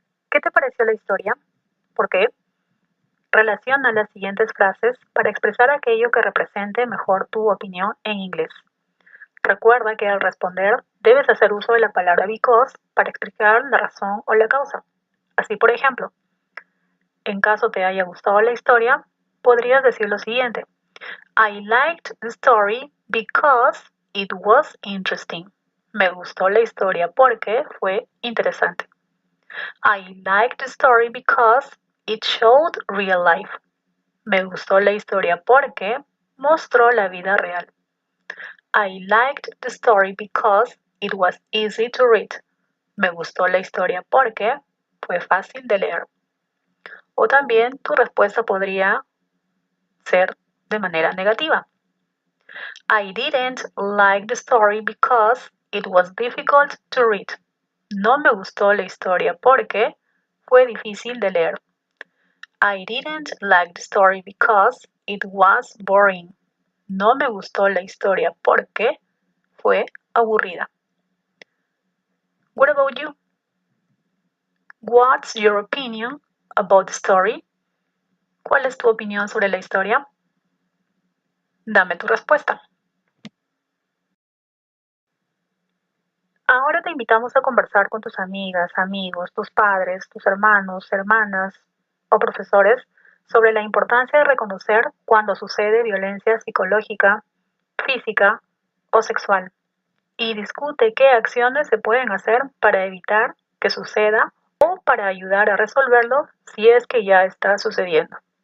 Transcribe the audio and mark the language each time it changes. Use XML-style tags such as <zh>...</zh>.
<es>¿Qué te pareció la historia? ¿Por qué? Relaciona las siguientes frases para expresar aquello que represente mejor tu opinión en inglés. Recuerda que al responder debes hacer uso de la palabra because para explicar la razón o la causa. Así, por ejemplo, en caso te haya gustado la historia, podrías decir lo siguiente.</es> <en>I liked the story because it was interesting.</en> <es>Me gustó la historia porque fue interesante.</es> <en>I liked the story because it showed real life.</en> <es>Me gustó la historia porque mostró la vida real.</es> <en>I liked the story because it was easy to read.</en> <es>Me gustó la historia porque fue fácil de leer. O también tu respuesta podría ser de manera negativa.</es> <en>I didn't like the story because it was difficult to read.</en> <es>No me gustó la historia porque fue difícil de leer.</es> <en>I didn't like the story because it was boring.</en> <es>No me gustó la historia porque fue aburrida.</es> <en>What about you? What's your opinion about the story?</en> <es>¿Cuál es tu opinión sobre la historia? Dame tu respuesta. Ahora te invitamos a conversar con tus amigas, amigos, tus padres, tus hermanos, hermanas o profesores sobre la importancia de reconocer cuando sucede violencia psicológica, física o sexual y discute qué acciones se pueden hacer para evitar que suceda o para ayudar a resolverlo si es que ya está sucediendo.</es>